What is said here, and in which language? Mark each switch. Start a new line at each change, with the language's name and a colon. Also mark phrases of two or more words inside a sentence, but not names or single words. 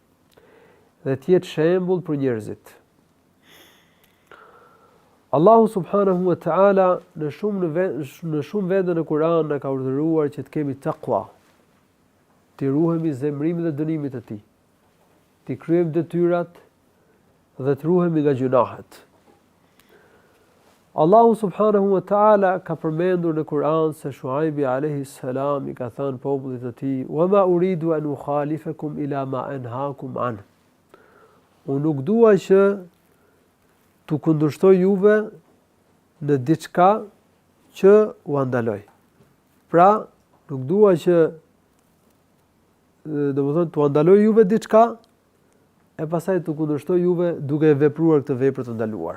Albanian: Dhe të jetë shembull për njerëzit. Allahu
Arabic: سبحانه وتعالى
Albanian: në shumë vende në Kur'an na ka urdhëruar që të kemi taqwa, të ruhemi zemrimit dhe dënimit të tij, të kryejmë detyrat dhe të ruhemi nga gjunahet. Allahu
Arabic: سبحانه وتعالى
Albanian: ka përmendur në Kur'an se Shuaibi
Arabic: عليه السلام
Albanian: I ka thënë popullit të tij:
Arabic: "وما أريد أن أخالفكم إلى ما أنهاكم عنه."
Albanian: Unë nuk dua që t'u kundërshtoj juve në diçka që u ndaloj. Pra, nuk dua që domethënë t'u ndaloj juve diçka e pastaj t'u kundërshtoj juve duke vepruar këtë vepër të ndaluar.